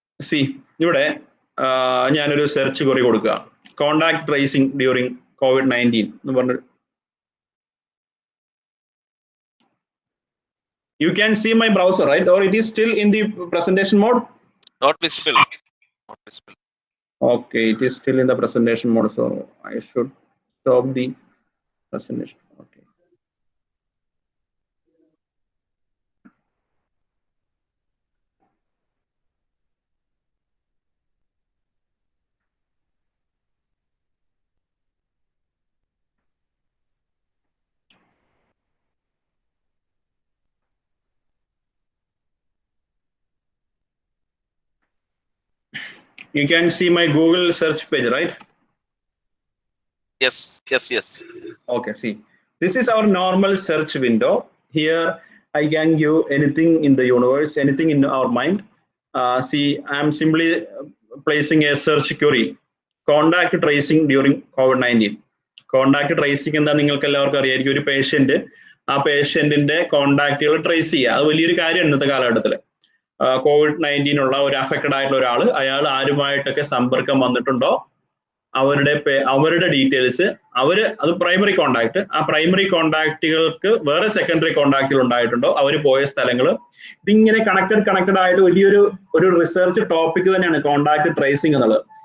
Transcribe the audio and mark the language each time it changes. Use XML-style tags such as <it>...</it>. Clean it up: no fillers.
<ml>See, ഇവിടെ ഞാനൊരു search query കൊടുക്കുക, കോണ്ടാക്ട് ട്രേസിംഗ് ഡ്യൂറിങ് COVID-19 എന്ന് പറഞ്ഞു.</ml> <en>You can see my browser, right? Or it is still in the presentation mode? Not visible. Not visible. Okay, it is still in the presentation mode, so I should stop the presentation. Okay. You can see my Google search page, right? Yes. Okay, see, this is our normal search window. Here I can give anything in the universe, anything in our mind. See, I'm simply placing a search query. Contact tracing during COVID-19.</en> <ml>Contact tracing എന്താ നിങ്ങൾക്ക് എല്ലാവർക്കും അറിയായിരിക്കും. ഒരു patient, ആ പേഷ്യന്റിന്റെ കോണ്ടാക്റ്റുകൾ trace ചെയ്യുക. അത് വലിയൊരു കാര്യമാണ് ഇന്നത്തെ കാലഘട്ടത്തിൽ. COVID-19 ഉള്ള ഒരു അഫക്റ്റഡ് ആയിട്ടുള്ള ഒരാൾ, അയാൾ ആരുമായിട്ടൊക്കെ സമ്പർക്കം വന്നിട്ടുണ്ടോ, അവരുടെ ഡീറ്റെയിൽസ്, അത് പ്രൈമറി കോണ്ടാക്ട്, ആ പ്രൈമറി കോണ്ടാക്റ്റുകൾക്ക് വേറെ സെക്കൻഡറി കോണ്ടാക്റ്റുകൾ ഉണ്ടായിട്ടുണ്ടോ, അവർ പോയ സ്ഥലങ്ങൾ, ഇതിങ്ങനെ കണക്റ്റഡ് ആയിട്ട് വലിയൊരു റിസർച്ച് ടോപ്പിക് തന്നെയാണ് കോണ്ടാക്ട് ട്രേസിംഗ് എന്നുള്ളത്.</ml>